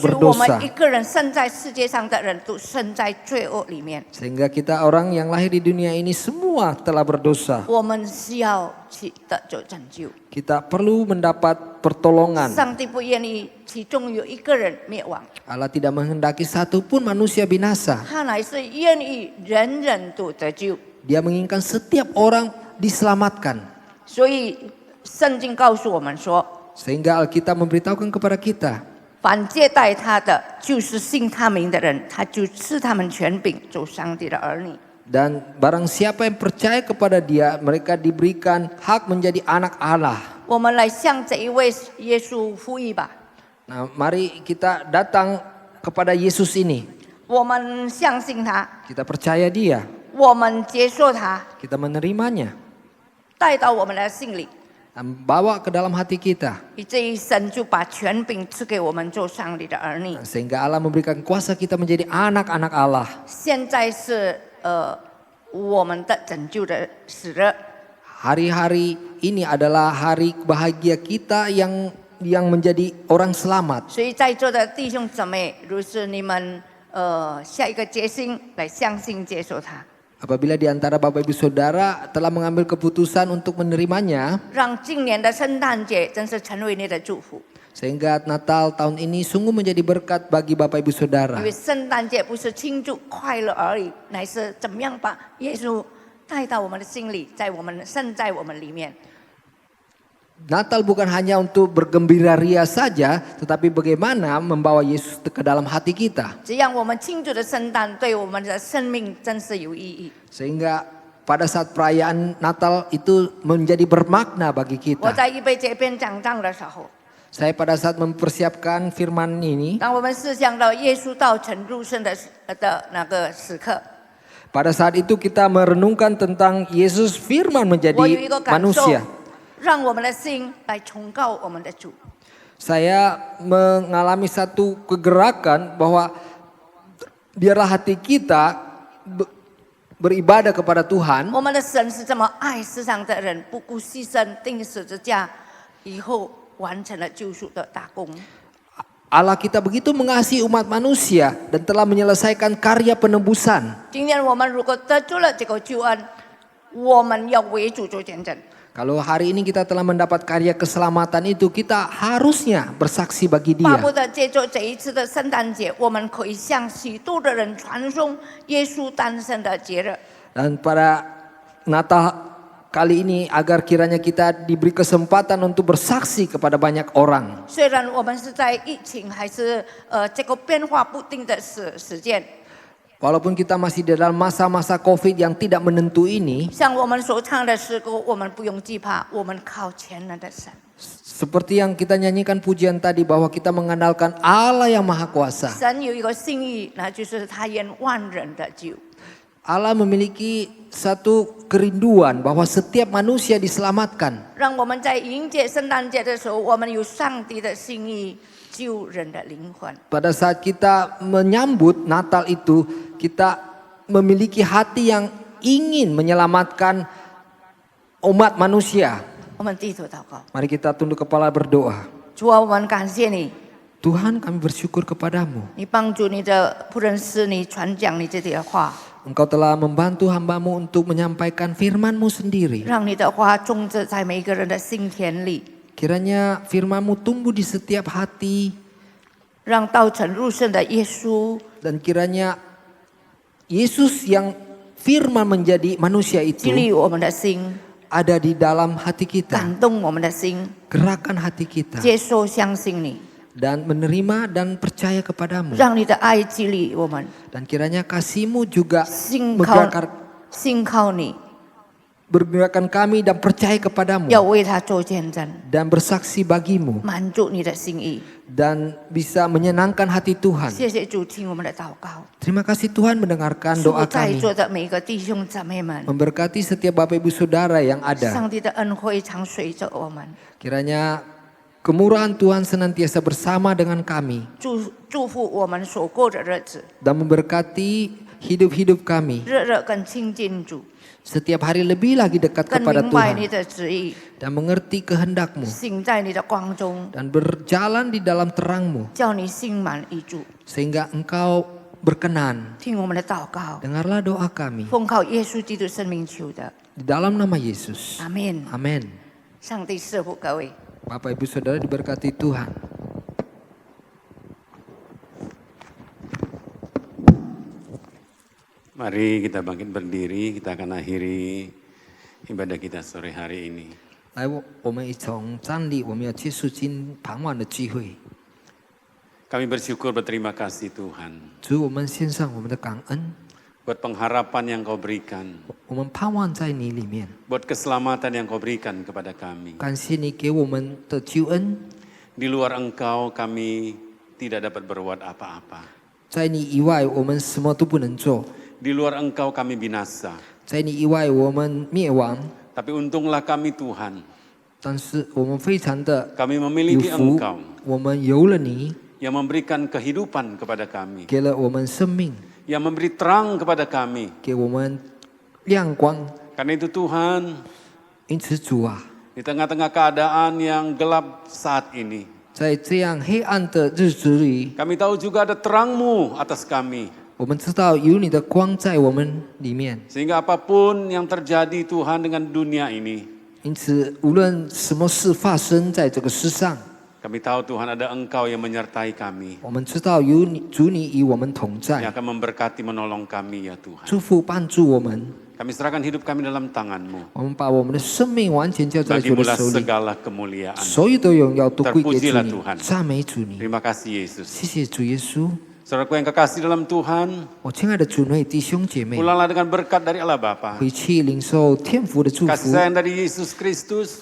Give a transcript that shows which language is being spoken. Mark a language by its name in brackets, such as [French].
[Chinese] 所以我们 [Indonesian] berdosa. [Chinese] 一个人生在世界上的人都生在罪恶里面。 [Indonesian] Sehingga kita orang yang lahir di dunia ini semua telah berdosa. [Chinese] 我们需要去得救拯救。 [Indonesian] Kita perlu mendapat pertolongan. [Chinese] 上帝不愿意其中有一个人灭亡， [Indonesian] Allah tidak menghendaki satu pun manusia binasa. [Chinese] 他乃是愿意人人都得救。 [Indonesian] Dia menginginkan setiap orang diselamatkan. [Chinese] 所以圣经告诉我们说， [Indonesian] Sehingga Alkitab memberitahukan kepada kita, [Chinese] 凡接待他的，就是信他名的人，他就赐他们权柄，做上帝的儿女。 [Indonesian] dan barang siapa yang percaya kepada dia, mereka diberikan hak menjadi anak Allah. [Chinese] 我们来向这一位耶稣呼吁吧。 [Indonesian] Nah, mari kita datang kepada Yesus ini. [Chinese] 我们相信他， [Indonesian] Kita percaya dia, [Chinese] 我们接受他， [Indonesian] kita menerimanya, [Chinese] 带到我们的心里， [Indonesian] dan bawa ke dalam hati kita. [Chinese] 以至于神就把权柄赐给我们做上帝的儿女。 [Indonesian] Sehingga Allah memberikan kuasa kita menjadi anak-anak Allah. [Chinese] 现在是我们的拯救的时日。 [Indonesian] Hari-hari ini adalah hari bahagia kita yang menjadi orang selamat. [Chinese] 所以在座的弟兄姊妹，如是你们下一个决心来相信接受他， [Indonesian] Apabila di antara Bapak Ibu Saudara telah mengambil keputusan untuk menerimanya, [Chinese] 让今年的圣诞节真是成为你的祝福。 [Indonesian] sehingga Natal tahun ini sungguh menjadi berkat bagi Bapak Ibu Saudara. [Chinese] 因为圣诞节不是庆祝快乐而已，乃是怎么样把耶稣带到我们的心里，生在我们里面。 [Indonesian] Natal bukan hanya untuk bergembira ria saja, tetapi bagaimana membawa Yesus ke dalam hati kita. [Chinese] 这样我们庆祝的圣诞对我们的生命真是有意义。 [Indonesian] Sehingga pada saat perayaan Natal itu menjadi bermakna bagi [Chinese] 我 [Indonesian] kita. [Chinese] 在预备这篇讲章的时候， [Indonesian] Saya pada saat mempersiapkan firman ini, [Chinese] 当我们思想到耶稣道成入圣的那个时刻， [Indonesian] pada saat itu kita merenungkan tentang Yesus firman [Chinese] 我有一 [Indonesian] menjadi [Chinese] 个感受 [Indonesian] manusia.， [Chinese] 让我们的心来崇高我们的主。 [Indonesian] Saya mengalami satu kegerakan bahwa biarlah hati kita beribadah kepada Tuhan. [Chinese] 我们的神是这么爱世上的人，不顾牺牲，钉十字架，以后完成了救赎的大功。 [Indonesian] Allah kita begitu mengasihi umat manusia dan telah menyelesaikan karya penebusan. [Chinese] 今天我们如果得救了这个救恩，我们要为主做见证。 [Indonesian] Kalau hari ini kita telah mendapat karya keselamatan itu, kita harusnya bersaksi bagi [Chinese] 巴 [Indonesian] dia. [Chinese] 不得借着这一次的圣诞节，我们可以向许多的人传颂耶稣诞生的节日。 [Indonesian] Dan pada Natal kali ini agar kiranya kita diberi kesempatan untuk bersaksi kepada banyak orang. [Chinese] 虽然我们是在疫情还是这个变化不定的时间， [Indonesian] Walaupun kita masih di dalam masa-masa COVID yang tidak menentu ini, [Chinese] 像我们所唱的诗歌，我们不用惧怕，我们靠全能的神。 [Indonesian] seperti yang kita nyanyikan pujian tadi bahwa kita mengandalkan Allah yang Maha Kuasa. [Chinese] 神有一个心意，那就是他愿万人的救。 [Indonesian] Allah memiliki satu kerinduan bahwa setiap manusia diselamatkan. [Chinese] 让我们在迎接圣诞节的时候，我们有上帝的心意，救人的灵魂。 [Indonesian] Pada saat kita menyambut Natal itu, kita memiliki hati yang ingin menyelamatkan umat manusia. [Chinese] 我们低头祷告， [Indonesian] Mari kita tunduk kepala berdoa. [Chinese] 主啊，我们感谢你， [Indonesian] Tuhan, kami bersyukur kepadamu. [Chinese] 你帮助你的仆人使你传讲你自己的话， [Indonesian] Engkau telah membantu hambamu untuk menyampaikan firman-Mu sendiri. [Chinese] 让你的话种植在每一个人的心田里， [Indonesian] Kiranya firman-Mu tumbuh di setiap hati. [Chinese] 让道成肉身的耶稣 [Indonesian] Dan kiranya Yesus yang firman menjadi manusia [Chinese] 激 [Indonesian] itu [Chinese] 励我们的心， [Indonesian] ada di dalam hati kita. [Chinese] 感动我们的心， [Indonesian] Gerakan hati kita. [Chinese] 接受相信你， [Indonesian] Dan menerima dan percaya kepadamu. [Chinese] 让你的爱激励我们， [Indonesian] Dan kiranya kasih-Mu juga [Chinese] 信靠 [Indonesian] menggerakkan, [Chinese] 信靠你， [Indonesian] bergerakkan kami dan percaya kepadamu. [Chinese] 要为他做见证， [Indonesian] Dan bersaksi bagimu. [Chinese] 满足你的心意。 [Indonesian] Dan bisa menyenangkan hati Tuhan. [Chinese] 谢谢主，听我们的祷告。 [Indonesian] Terima kasih Tuhan mendengarkan [Chinese] 祝 [Indonesian] doa [Chinese] 在 [Indonesian] kami. [Chinese] 座的每一个弟兄姊妹们， [Indonesian] Memberkati setiap Bapak Ibu Saudara yang ada. [Chinese] 上帝的恩惠常随着我们。 [Indonesian] Kiranya kemurahan Tuhan senantiasa bersama dengan kami. [Chinese] 祝福我们所过的日子， [Indonesian] Dan memberkati hidup-hidup kami. [Chinese] 日日更亲近主， [Indonesian] Setiap hari lebih lagi dekat [Chinese] 更 [Indonesian] kepada [Chinese] 明白你 [Indonesian] Tuhan. [Chinese] 的旨意， [Indonesian] Dan mengerti kehendak-Mu. [Chinese] 行在你的光中， [Indonesian] Dan berjalan di dalam terang-Mu. [Chinese] 叫你心满意足。 [Indonesian] Sehingga Engkau berkenan. [Chinese] 听我们的祷告， [Indonesian] Dengarlah doa kami. [Chinese] 奉靠耶稣基督生命求的， [Indonesian] Di dalam nama Yesus. [Chinese] 阿门。 [Indonesian] Amin. [Chinese] 上帝赐福各位。 [Indonesian] Bapak Ibu Saudara diberkati Tuhan. Mari kita bangkit berdiri, kita akan akhiri ibadah kita sore hari ini. [Chinese] 来，我们一同站立，我们要结束今傍晚的聚会。 [Indonesian] Kami bersyukur berterima kasih Tuhan [Chinese] 主，我们献上我们的感恩， [Indonesian] buat pengharapan yang kau berikan, [Chinese] 我们盼望在你里面。 [Indonesian] buat keselamatan yang kau berikan kepada kami. [Chinese] 感谢你给我们的救恩， [Indonesian] Di luar Engkau kami tidak dapat berbuat apa-apa. [Chinese] 在你以外我们什么都不能做， [Indonesian] Di luar Engkau kami binasa. [Chinese] 在你以外我们灭亡。 [Indonesian] Tapi untunglah kami Tuhan, [Chinese] 但是我们非常的 [Indonesian] kami [Chinese] 有 [Indonesian] memiliki [Chinese] 福 [Indonesian] Engkau ， [Chinese] 我们有了你， [Indonesian] yang memberikan kehidupan kepada kami, [Chinese] 给了我们生命， [Indonesian] yang memberi terang kepada kami. [Chinese] 给我们亮光。 [Indonesian] Karena itu Tuhan, [Chinese] 因此，主啊， [Indonesian] di tengah-tengah keadaan yang gelap saat ini, [Chinese] 在这样黑暗的日子里， [Indonesian] kami tahu juga ada terang-Mu atas kami. [Chinese] 我们知道有你的光在我们里面。 [Indonesian] Sehingga apapun yang terjadi Tuhan dengan dunia ini, [Chinese] 因此，无论什么事发生在这个世上， [Indonesian] kami tahu Tuhan ada Engkau yang menyertai kami, [Chinese] 我们知道有你，主你与我们同 [Indonesian] yang [Chinese] 在， [Indonesian] akan memberkati menolong kami ya Tuhan. [Chinese] 祝福帮助我们。 [Indonesian] Kami serahkan hidup kami dalam tangan-Mu. [Chinese] 我们把我们的生命完全交在主的 [Indonesian] Bagimulah [Chinese] 手里， [Indonesian] segala kemuliaan. [Chinese] 所有的荣耀都归给主 [Indonesian] Terpujilah [Chinese] 你 [Indonesian] Tuhan， [Chinese] 赞美主你。 [Indonesian] Terima kasih Yesus. [Chinese] 谢谢主耶稣， [Indonesian] Saudaraku yang kekasih dalam Tuhan, [Chinese] 我亲爱的主内弟兄姐妹， [Indonesian] pulanglah dengan berkat dari Allah Bapa, [Chinese] 回去领受天父的祝 [Indonesian] kasih [Chinese] 福， [Indonesian] sayang dari Yesus Kristus,